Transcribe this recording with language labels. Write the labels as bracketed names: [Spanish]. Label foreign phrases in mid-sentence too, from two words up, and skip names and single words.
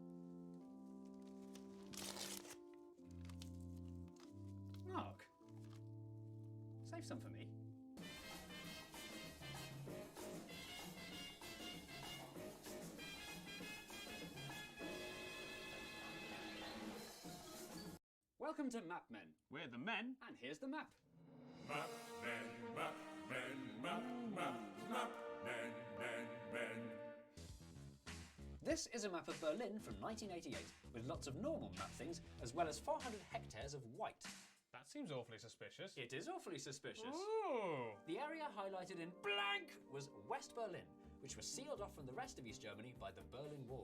[English] Mark, save some for me. Welcome to Map Men, We're the men. and here's the map. Map men, map men, map, map, map men, men, men. This is a map of Berlin from 1988, with lots of normal map things, as well as 400 hectares of white. That seems awfully suspicious. It is awfully suspicious. Ooh! The area highlighted in blank was West Berlin, which was sealed off from the rest of East Germany by the Berlin Wall.